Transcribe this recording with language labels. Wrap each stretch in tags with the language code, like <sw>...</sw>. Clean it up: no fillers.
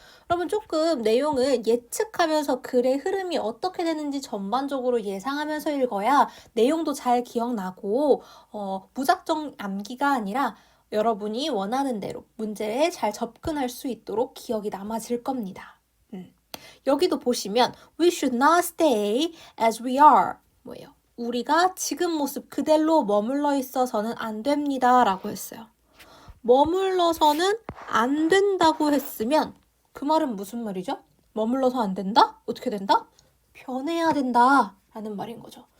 <ko>여러분 조금 내용을 예측하면서 글의 흐름이 어떻게 되는지 전반적으로 예상하면서 읽어야 내용도 잘 기억나고 무작정 암기가 아니라 여러분이 원하는 대로 문제에 잘 접근할 수 있도록 기억이 남아질 겁니다. 여기도 보시면</ko> <en>We should not stay as we are.</en> <ko>뭐예요? 우리가 지금 모습 그대로 머물러 있어서는 안 됩니다 라고 했어요. 머물러서는 안 된다고 했으면 그 말은 무슨 말이죠? 머물러서 안 된다? 어떻게 된다? 변해야 된다 라는 말인 거죠.</ko>